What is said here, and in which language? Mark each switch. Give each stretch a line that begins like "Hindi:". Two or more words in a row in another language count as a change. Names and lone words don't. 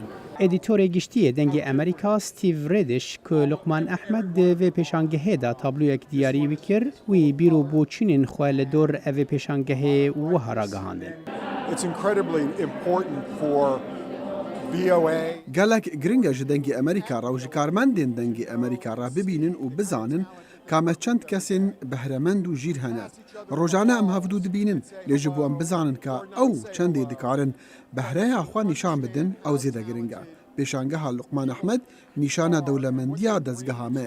Kurdish: ئەدیتۆرێ گشتیە دەنگی ئەمریکا ستیڤ ڕێدش کە لوقمان ئەحمەد دەوێ پێشانگەهێدا تابلوویەک دیاری وکرد وی بیر و بۆچینین خوا لە دۆر ئەوێ پێشانگەهێ وەها ڕاگەهاندن. گەلک گرنگە ji dengê ئەمریکا ڕەو ji کارمەندên dengê ئەمریکا را ببینن و بزانن کامە چەند کەسێن بەهرەمەند و ژیر هەنە. ڕۆژانە ئەم هەفتوو دبینن لێژە بۆ ئەم بزانن کە ئەو چەندێ دکارن بەهرەیە خوا نیشان بدن ئەو زێدە گرنگە. پێشانگەها لوقمان ئەحمەد نیشانە دەولەمەندیە دەستگەهامەیە.